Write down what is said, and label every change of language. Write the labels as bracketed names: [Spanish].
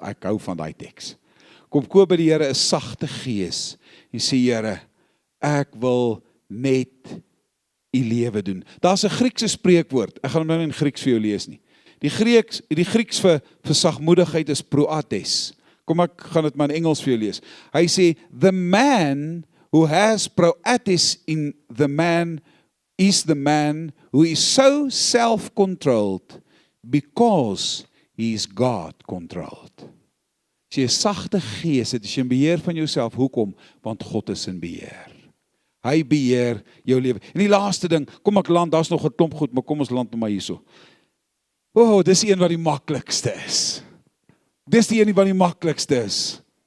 [Afrikaans] Ek hou van daai teks. Kom koop by die Here 'n sagte gees en sê, Here, ek wil net U lewe doen. Daar's 'n Griekse spreekwoord. Ek gaan hom nou in Grieks vir jou lees nie. Die Grieks vir sagmoedigheid is proates. Kom ek gaan dit maar in Engels vir jou lees. Hy sê, [English] the man who has proates in the man is the man who is so self-controlled because he is God-controlled. [Afrikaans] As jy 'n sagte gees het, as jy in beheer van jouself, hoekom? Want God is in beheer. Hy beheer jou lewe. En die laaste ding, kom ek land, daar's nog 'n klomp goed, maar kom ons land maar hierso. Dis die een wat die maklikste is. Dis die een wat die maklikste is.